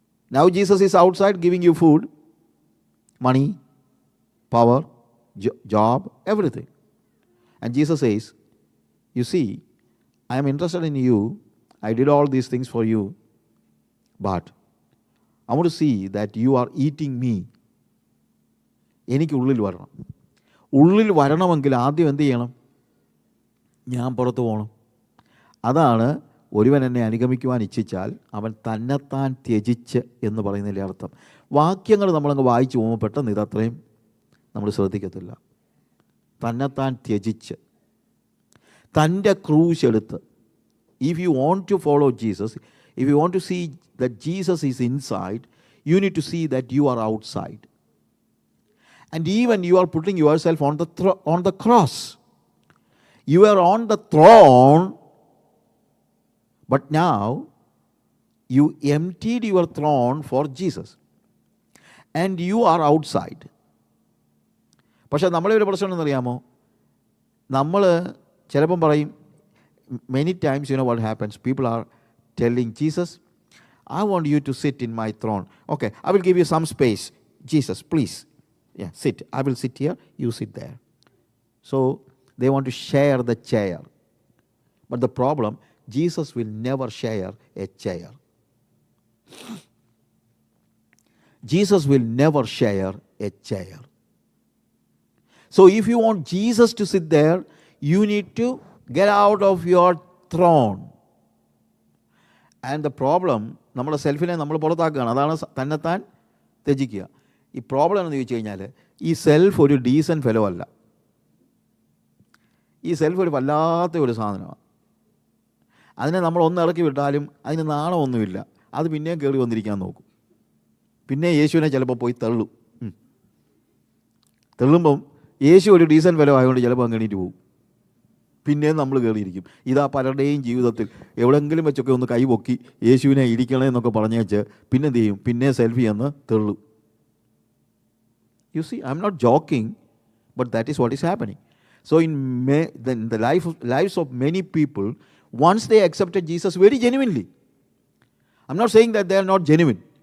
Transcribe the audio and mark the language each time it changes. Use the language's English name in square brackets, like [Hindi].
[English] Now Jesus is outside giving you food, money, power, job, everything. And Jesus says, you see, I am interested in you. I did all these things for you. But I want to see that you are eating me. [Malayalam] എനിക്ക് ഉള്ളിൽ വരണം. ഉള്ളിൽ വരണമെങ്കിൽ ആദ്യം എന്ത് ചെയ്യണം? ഞാൻ പുറത്ത് പോകണം. അതാണ് ഒരുവൻ എന്നെ അനുഗമിക്കുവാൻ ഇച്ഛിച്ചാൽ അവൻ തന്നെത്താൻ ത്യജിച്ച് എന്ന് പറയുന്നതിൻ്റെ അർത്ഥം. വാക്യങ്ങൾ നമ്മളങ്ങ് വായിച്ചു പോകുമ്പോൾ പെട്ടെന്ന് ഇതത്രയും നമ്മൾ ശ്രദ്ധിക്കത്തില്ല. തന്നെത്താൻ ത്യജിച്ച്, തൻ്റെ ക്രൂശ് എടുത്ത്. [English] If you want to follow Jesus, if you want to see that Jesus is inside, you need to see that you are outside. And even you are putting yourself on the cross. You are on the throne, but now you emptied your throne for Jesus. And you are outside. [Malayalam] പക്ഷേ നമ്മളെ ഒരു പ്രശ്നം എന്നറിയാമോ? നമ്മൾ ചിലപ്പം പറയും, [English] many times you know what happens, people are telling Jesus, I want you to sit in my throne. Okay, I will give you some space. Jesus, please. Yeah, sit. I will sit here, you sit there. So they want to share the chair. But the problem, Jesus will never share a chair. Jesus will never share a chair. So if you want Jesus to sit there, you need to get out of your throne. And the problem, [Malayalam] നമ്മുടെ സെൽഫിനെ നമ്മൾ പുറത്താക്കുകയാണ്. അതാണ് തന്നെത്താൻ ത്യജിക്കുക. ഈ problem എന്ന് ചോദിച്ചു കഴിഞ്ഞാൽ, ഈ self ഒരു [English] decent fellow [Malayalam] അല്ല. ഈ സെൽഫ് ഒരു വല്ലാത്ത ഒരു സാധനമാണ്. അതിനെ നമ്മൾ ഒന്ന് ഇറക്കി വിട്ടാലും അതിന് നാണമൊന്നുമില്ല. അത് പിന്നെയും കയറി വന്നിരിക്കാൻ നോക്കും. പിന്നെ യേശുവിനെ ചിലപ്പോൾ പോയി തള്ളുമ്പം യേശു ഒരു [English] decent fellow [Malayalam] ആയതുകൊണ്ട് ചിലപ്പോൾ അങ്ങ് എണീറ്റ് പോകും. പിന്നെയും നമ്മൾ കയറിയിരിക്കും. ഇതാ പലരുടെയും ജീവിതത്തിൽ എവിടെയെങ്കിലും വെച്ചൊക്കെ ഒന്ന് കൈ പൊക്കി യേശുവിനെ ഇരിക്കണേ എന്നൊക്കെ പറഞ്ഞേച്ച് പിന്നെ എന്ത് ചെയ്യും? പിന്നെ സെൽഫി എന്ന് തള്ളും. [English] You see, I'm not joking, but that is what is happening. So in the lives of many people, once they accepted Jesus very genuinely, I'm not saying that they are not genuine.